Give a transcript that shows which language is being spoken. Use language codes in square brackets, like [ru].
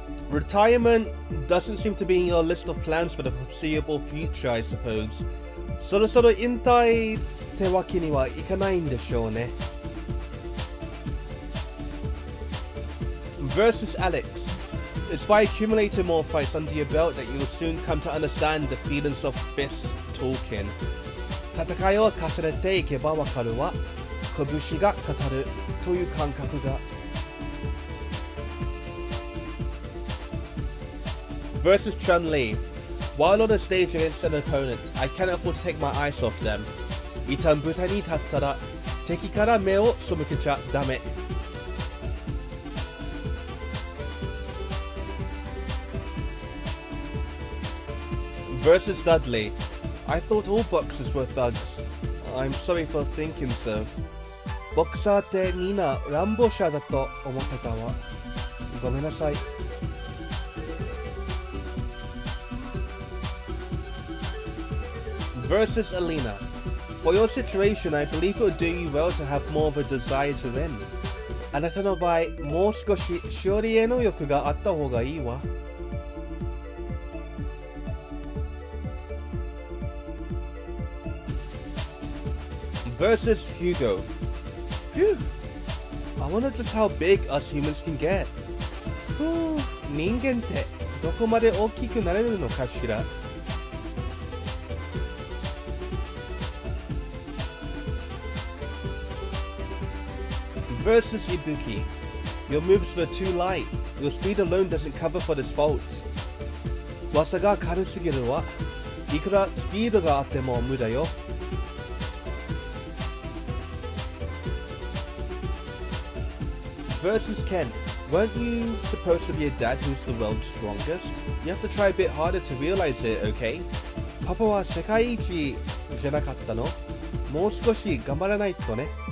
[en] Retirement doesn't seem to be in your list of plans for the foreseeable future, I suppose. [ja] そろそろ引退ってわけにはいかないんでしょうね。 [en] versus Alex. It's by accumulating more fights under your belt that you will soon come to understand the feelings of fist talking. [ja] 戦いを重ねていけばわかるわ。拳が語るという感覚が。 [en] versus Chun-Li. While on a stage against an opponent, I cannot afford to take my eyes off them. [ja] 一旦舞台に立ったら敵から目を背けちゃダメ。 [en] Versus Dudley. I thought all boxers were thugs. I'm sorry for thinking so. [ja] ボクサーってみんな乱暴者だと思ってたわ。ごめんなさい。 [en] Versus Elena. For your situation, I believe it would do you well to have more of a desire to win. [ja] あなたの場合、もう少し勝利への欲があった方がいいわ。 [en] Versus Hugo. Phew. I wonder just how big us humans can get. [ja] 人間ってどこまで大きくなれるのかしら。 [en] Versus Ibuki. Your moves were too light. Your speed alone doesn't cover for this fault. [ja] 技が軽すぎるわ。いくらスピードがあっても無駄よ。 [en] Versus Ken. Weren't you supposed to be a dad who's the world's strongest? You have to try a bit harder to realize it, okay? [ja] パパは世界一じゃなかったの？もう少し頑張らないとね。